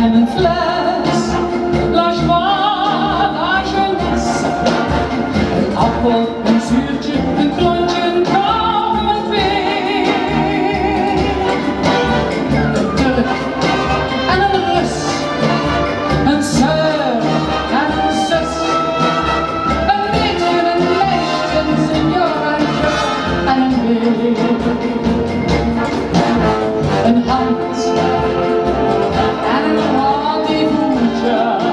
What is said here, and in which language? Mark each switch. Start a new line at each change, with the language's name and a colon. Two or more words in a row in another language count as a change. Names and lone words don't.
Dutch: fles,
French: la joie, la jeunesse.
Dutch: Een appel, een zuurtje, een klontje, een koffie. Een Turk en een Rus, een zeur en een zus. Een meisje, een meisje, een senor en een weer. Een hand en een rendezvous'tje.